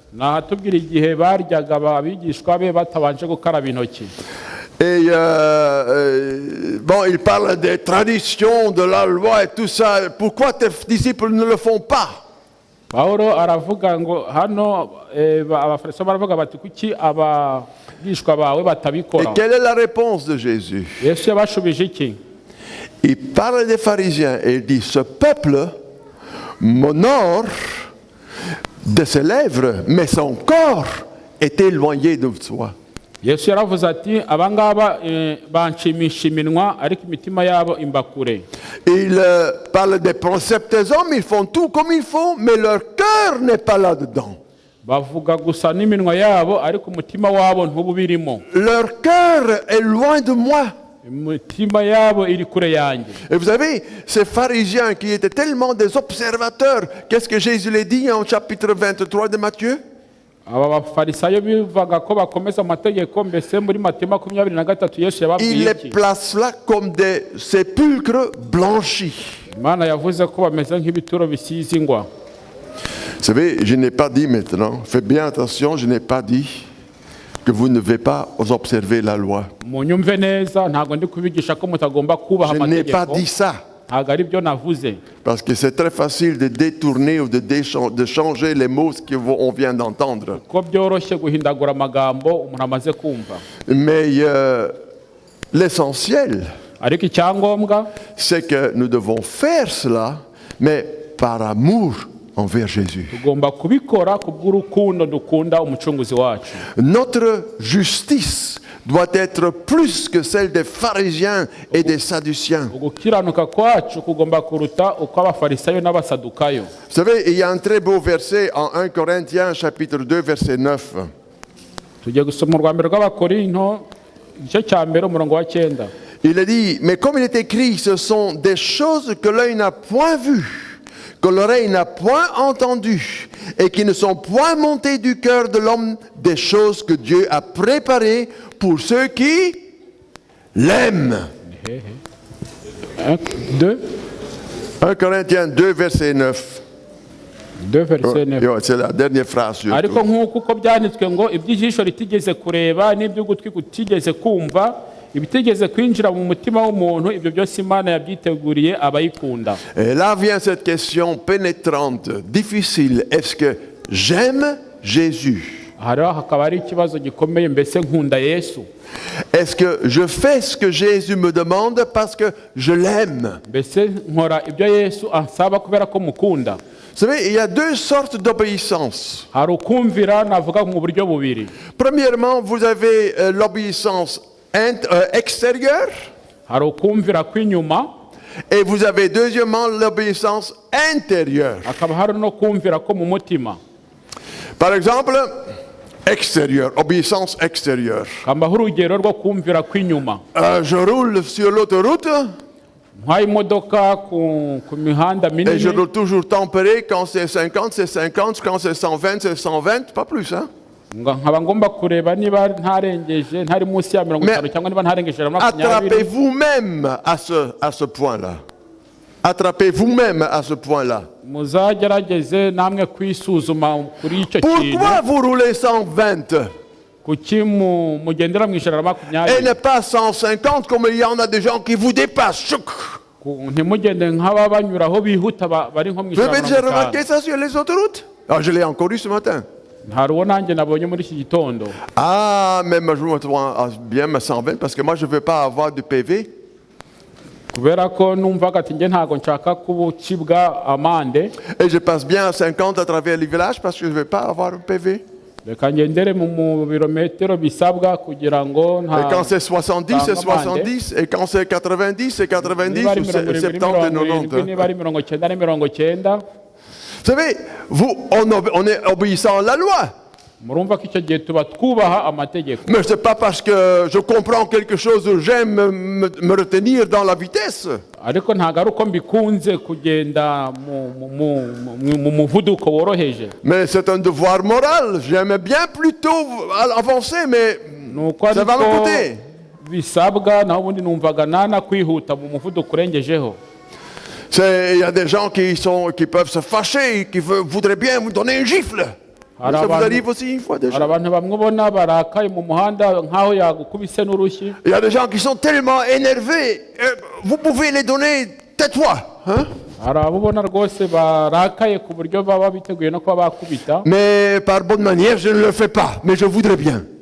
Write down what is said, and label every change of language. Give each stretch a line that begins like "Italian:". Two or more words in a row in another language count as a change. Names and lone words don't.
Kinyarwanda: Nahatubwira igihe baryaga abigishwa be batabanje gukaraba intoki.
French: Et bon, il parle des traditions, de la loi et tout ça. Pourquoi tes disciples ne le font pas?
Kinyarwanda: Pawulo aravuga ngo hano abafarisayo baravuga bati kuki abigishwa bawe
French: Et
Kinyarwanda: batabikora.
French: quelle est la réponse de Jésus?
Kinyarwanda: Yesu yabashubije iki?
French: Il parle des pharisiens et il dit, ce peuple m'honore de ses lèvres, mais son corps est éloigné de soi.
Kinyarwanda: Yesu yaravuze ati abangaba banshimisha iminwa ariko imitima yabo imba kure.
French: Il parle des préceptes des hommes, ils font tout comme il faut, mais leur cœur n'est pas là-dedans.
Kinyarwanda: Bavuga gusa n'iminwa yabo ariko umutima wabo ntububirimo.
French: Leur cœur est loin de moi.
Kinyarwanda: Imitima yabo iri kure yanjye.
French: Et vous savez, ces pharisiens qui étaient tellement des observateurs, qu'est-ce que Jésus les dit en chapitre 23 de Matthieu?
Kinyarwanda: Aba bafarisayo bivaga ko bakomeza amategeko, mbese muri Matayo 23 Yesu
French: Il
Kinyarwanda: yababwiye
French: les
Kinyarwanda: iki?
French: place là comme des sépulcres blanchis.
Kinyarwanda: Imana yavuze ko bameze nk'ibituro bisize ingwa.
French: Vous savez, je n'ai pas dit maintenant, faites bien attention, je n'ai pas dit que vous ne devez pas observer la loi.
Kinyarwanda: Munyumve neza, ntago ndi kubigisha ko mutagomba kubaha
French: Je n'ai pas
Kinyarwanda: amategeko.
French: dit ça.
Kinyarwanda: Ntago ari byo navuze.
French: Parce que c'est très facile de détourner ou de changer les mots qu'on vient d'entendre.
Kinyarwanda: Ko byoroshye guhindagura amagambo umuntu amaze kumva.
French: Mais l'essentiel,
Kinyarwanda: Ariko icyangombwa
French: c'est que nous devons faire cela, mais par amour envers Jésus.
Kinyarwanda: tugomba kubikora kubw'urukundo dukunda umucunguzi wacu.
French: Notre justice doit être plus que celle des pharisiens et des sadduciens.
Kinyarwanda: Ugukiranuka kwacu kugomba kuruta uko abafarisayo n'abasadukayo.
French: Vous savez, il y a un très beau verset en 1 Corinthiens chapitre 2 verset 9.
Kinyarwanda: Tugiye gusoma urwambere rw'abakorinto igice cya mbere umurongo wa 9.
French: Il a dit, mais comme il est écrit, ce sont des choses que l'œil n'a point vues, que l'oreille n'a point entendues, et qui ne sont point montées du cœur de l'homme, des choses que Dieu a préparées pour ceux qui l'aiment. 2 1 Corinthiens 2 verset 9. 2 verset 9. C'est la dernière phrase. surtout.
Kinyarwanda: Ariko nk'uko uko byanditswe ngo iby'ijisho ritigeze kureba n'iby'ugutwi kutigeze kumva ibitigeze kwinjira mu mutima w'umuntu, ibyo byose Imana yabyiteguriye abayikunda.
French: Et là vient cette question pénétrante, difficile. Est-ce que j'aime Jésus?
Kinyarwanda: Hariho hakaba ari ikibazo gikomeye, mbese nkunda Yesu?
French: Est-ce que je fais ce que Jésus me demande parce que je l'aime?
Kinyarwanda: Mbese nkora ibyo Yesu ansaba kubera ko mukunda?
French: Vous savez, il y a deux sortes d'obéissance.
Kinyarwanda: Hari ukumvira navuga mu buryo bubiri.
French: Premièrement, vous avez l'obéissance extérieure
Kinyarwanda: Hari ukumvira kw'inyuma,
French: et vous avez deuxièmement l'obéissance intérieure.
Kinyarwanda: hakaba hari no kumvira ko mu mutima.
French: Par exemple, extérieure, obéissance extérieure.
Kinyarwanda: Kambaho urugero rwo kumvira kw'inyuma.
French: Je roule sur l'autoroute
Kinyarwanda: Nk'aho imodoka ku mihanda
French: et je
Kinyarwanda: minini,
French: roule toujours tempéré. Quand c'est 50, c'est 50. Quand c'est 120, c'est 120. Pas plus, hein?
Kinyarwanda: nkaba ngomba kureba niba ntarengeje, ntari munsi ya 50 cyangwa niba ntarengeje 20.
French: Attrapez vous-même à ce point-là. Attrapez vous-même à ce point-là.
Kinyarwanda: Muzagerageze namwe kwisuzuma kuri icyo kintu.
French: Pourquoi vous roulez 120
Kinyarwanda: Kuki mugendera mu ijana na
French: et
Kinyarwanda: 20?
French: ne pas 150 comme il y en a des gens qui vous dépassent? Chouk.
Kinyarwanda: Ntimugende nk'aba banyuraho bihuta bari nko mu
French: Vous avez déjà
Kinyarwanda: ijana na
French: remarqué ça sur les autoroutes? Ah, je l'ai encore eu ce matin.
Kinyarwanda: Hari uwo nanjye nabonye muri iki gitondo.
French: Ah, mais moi, je me trouve bien ma 120 parce que moi, je ne veux pas avoir de PV.
Kinyarwanda: Kubera ko numvaga ati nge ntago nshaka kubucibwa amande,
French: Et je passe bien à 50 à travers les villages parce que je ne veux pas avoir un PV.
Kinyarwanda: reka ngendere mu birometero bisabwa kugira ngo
French: Et quand c'est
Kinyarwanda: nta
French: 70, c'est 70. Et quand c'est 90, c'est 90
Kinyarwanda: niba ari
French: ou 70 et
Kinyarwanda: 70,
French: 90.
Kinyarwanda: niba ari 90 ni 90.
French: Vous savez, on est obéissant à la loi.
Kinyarwanda: Murumva ko icyo gihe tuba twubaha amategeko.
French: Mais ce n'est pas parce que je comprends quelque chose ou j'aime me retenir dans la vitesse.
Kinyarwanda: Ariko ntago ari uko mbikunze kugenda mu muvuduko woroheje.
French: Mais c'est un devoir moral. J'aime bien plutôt avancer, mais
Kinyarwanda: Nuko
French: ça va me
Kinyarwanda: ariko
French: coûter.
Kinyarwanda: bisabwa naho ubundi numvaga nana kwihuta mu muvuduko urengejeho.
French: Il y a des gens qui peuvent se fâcher, qui voudraient bien vous donner une gifle.
Kinyarwanda: Hari
French: Ça vous
Kinyarwanda: abantu-
French: arrive aussi une fois
Kinyarwanda: hari
French: déjà?
Kinyarwanda: abantu bamwe ubona barakaye mu muhanda nk'aho yagukubise n'urushyi.
French: Il y a des gens qui sont tellement énervés, vous pouvez les donner, tais-toi. Hein?
Kinyarwanda: Hari abo ubona rwose barakaye ku buryo baba biteguye no kuba bakubita.
French: Mais par bonne manière, je ne le fais pas, mais je voudrais bien.